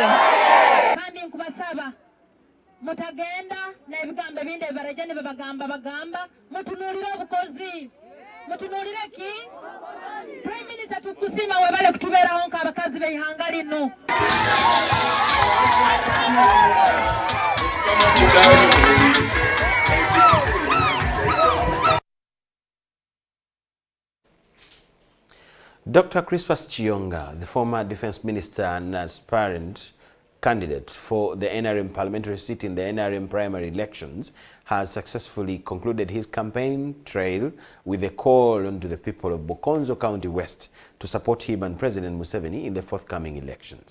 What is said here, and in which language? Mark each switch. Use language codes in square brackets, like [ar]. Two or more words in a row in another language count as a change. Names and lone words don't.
[nyo] Kandi nkubasaba mutagenda na ebigambo binde barajane bagamba mutunulire obukozi mutunulire ki [en] Prime Minister [nyo] tukusima webale kutuberaho nk'abakazi b'ihanga lino. [en] Dr. Crispus Chionga, the former defense minister and aspirant candidate for the NRM parliamentary seat in the NRM primary elections, has successfully concluded his campaign trail with a call on to the people of Bukonzo County West to support him and President Museveni in the forthcoming elections.